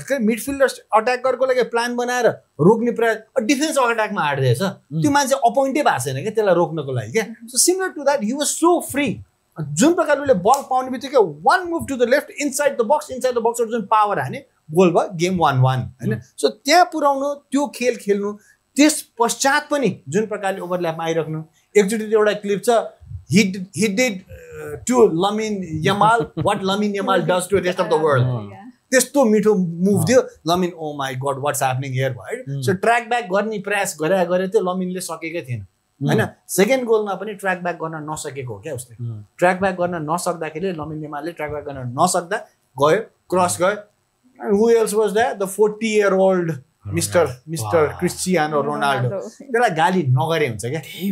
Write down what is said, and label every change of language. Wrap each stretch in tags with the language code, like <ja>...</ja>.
<ne>Midfielder अट्याकरको लागि plan बनाएर रोक्ने प्रयास डिफेन्स अट्याकमा हार्दैछ त्यो मान्छे अपोइन्टै भएको छैन क्या त्यसलाई रोक्नको लागि क्या</ne> <en>so similar to that he was so free</en> <ne>जुन प्रकारले उसले बल पाउने बित्तिकै</ne> <en>one move to the left inside the box</en> <ne>जुन पावर हाने गोल भयो गेम 1-1 होइन सो त्यहाँ पुऱ्याउनु त्यो खेल खेल्नु त्यस पश्चात पनि जुन प्रकारले ओभरल्यापमा आइराख्नु एकचोटि एउटा क्लिप छ</ne> <en>he did to Lamine Yamal what Lamine Yamal does to the rest of the world.</en> <ne>त्यस्तो मिठो मुभ दियो lamin</ne> <en>oh my god what's happening here</en> <ne>भयो सो ट्र्याक ब्याक गर्ने प्रयास गरे त्यो लमिनले सकेकै थिएन हैन सेकेन्ड गोलमा पनि ट्र्याक ब्याक गर्न नसकेको हो क्या उसले ट्र्याक ब्याक गर्न नसक्दाखेरि लमिन यामालले ट्र्याक ब्याक गर्न नसक्दा गयो क्रस गयो</ne> <en>who else was that the 40-year-old</en> <ne>mister Cristiano Ronaldo त्यसलाई गाली नगरे हुन्छ क्या</ne>